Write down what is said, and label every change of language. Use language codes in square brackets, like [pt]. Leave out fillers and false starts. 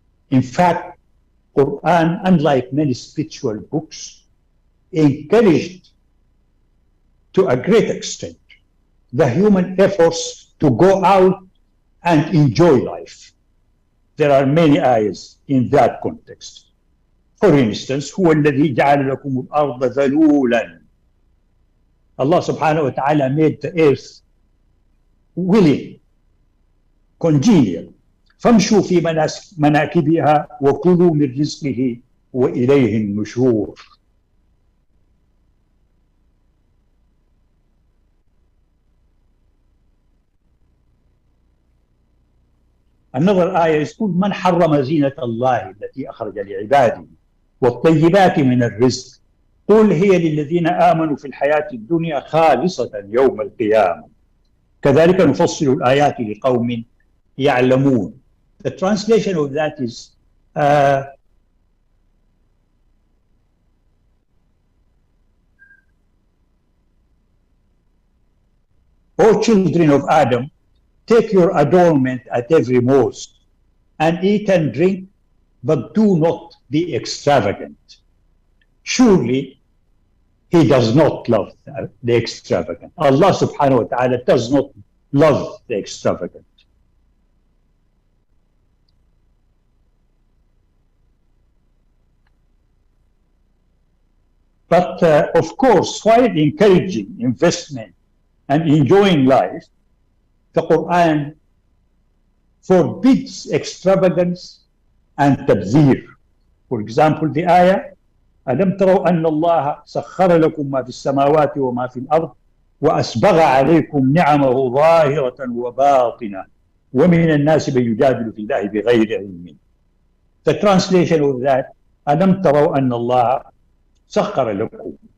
[en] In fact, Quran, unlike many spiritual books, encouraged to a great extent the human efforts to go out and enjoy life. There are many ayahs in that context. For instance, [ar] هو الذي جعل لكم الأرض ذلولا. [en] Allah subhanahu wa ta'ala made the earth willing, congenial. [ar] فامشوا في مناكبها وكلوا من رزقه وإليه النشور. [en] Another ayah is called [ar] من حرم زينة الله التي أخرج لعباده والطيبات من الرزق قل هي للذين آمنوا في الحياة الدنيا خالصة يوم القيامة كذلك نفصل الآيات لقوم يعلمون. [en] The translation of that is O children of Adam, take your adornment at every mosque, and eat and drink, but do not be extravagant. Surely he does not love the extravagant. Allah subhanahu wa ta'ala does not love the extravagant. But of course, while encouraging investment and enjoying life, the Quran forbids extravagance and tabzir. For example, the ayah, [ar] أَلَمْ تَرَوْا أَنَّ اللَّهَ سَخَّرَ لَكُم مَا فِي السَّمَاوَاتِ وَمَا فِي الْأَرْضِ وَأَسْبَغَ عَلَيْكُمْ نِعَمَهُ ظَاهِرَةً وَبَاطِنَةً وَمِنَ النَّاسِ مَن يُجَادِلُ فِي اللَّهِ بِغَيْرِ عِلْمٍ. [en] The translation of that, [ar] أَلَمْ تَرَوْا أَنَّ اللَّهَ سَخَّرَ لَكُم.